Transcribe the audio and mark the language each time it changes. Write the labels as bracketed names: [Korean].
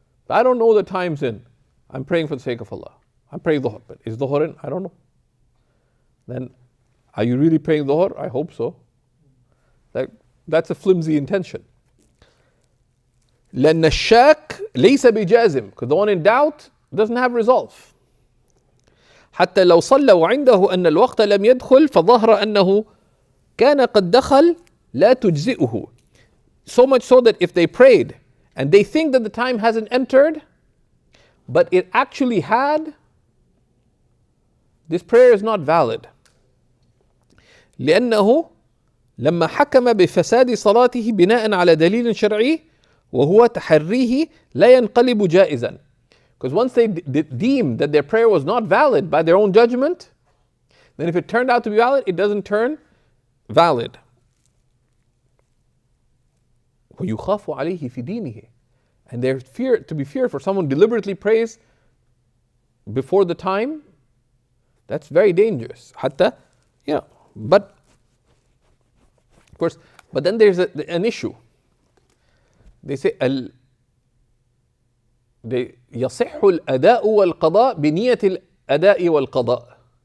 [English] I don't know the time's in. I'm praying for the sake of Allah. I'm praying Dhuhr, but is Dhuhr in? I don't know. Then, are you really praying Dhuhr? I hope so. That's a flimsy intention. [Arabic] لأن الشاك ليس بجازم, [English] because the one in doubt doesn't have resolve. [Arabic] حتى لو صلى وعنده أن الوقت لم يدخل فظهر أنه كان قد دخل لا تجزئه. [English] So much so that if they prayed and they think that the time hasn't entered, but it actually had, this prayer is not valid. [Arabic] لأنه لما حكم بفساد صلاته بناء على دليل شرعي وهو تحريه لا ينقلب جائزا. [English] Because once they deem that their prayer was not valid by their own judgment, then if it turned out to be valid, it doesn't turn valid. [Arabic] ويخاف عليه في دينه. [English] And they're to be feared for someone deliberately prays before the time. That's very dangerous. حتى, but of course, but then there's an issue. They say [Arabic] يصح الأداء والقضاء بنية الأداء والقضاء.